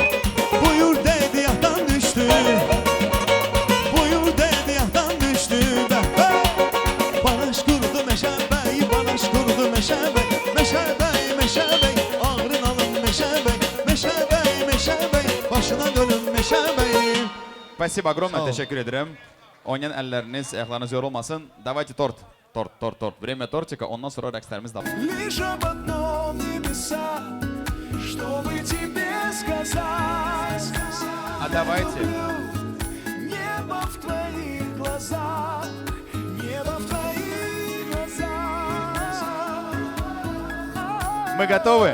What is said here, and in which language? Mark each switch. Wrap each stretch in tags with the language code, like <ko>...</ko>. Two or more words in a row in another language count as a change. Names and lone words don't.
<az>Buyur dedi yatdan düşdü Buyur dedi yatdan düşdü Baraş qurdu meşəbəyi Baraş qurdu meşəbəy Meşəbəy, meşəbəy Ağrın alın meşəbəy Meşəbəy, meşəbəy Başına dönün meşəbəy</az> <ru>Спасибо огромное,</ru> <az>Sağ ol.</az> <tr>teşekkür ederim. Oynayan elleriniz, ayaklarınız yorulmasın.</tr> <ru>Давайте торт. Торт. Время тортика,</ru> <az>ondan sonra rəqslərimiz də.</az> <ru>Лишь об одном небеса Чтобы тебе сказать А давайте. Небо в твоих глазах Небо в твоих глазах Мы готовы?</ru>